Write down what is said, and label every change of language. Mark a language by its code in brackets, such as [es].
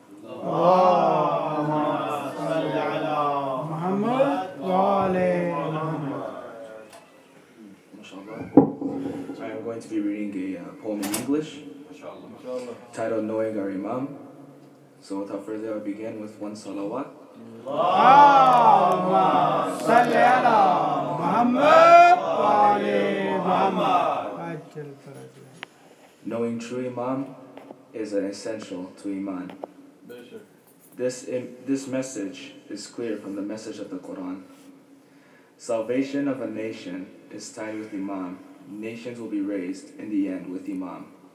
[ar] اللهم صل على محمد وآل محمد. [en] I am going to be reading a poem in English titled Knowing Our Imam. So without further ado, I begin with one salawat. [ar] اللهم صل على محمد وآل محمد. [en] Knowing true Imam is an essential to Iman. This message is clear from the message of the Quran. Salvation of a nation is tied with Imam. Nations will be raised in the end with Imam.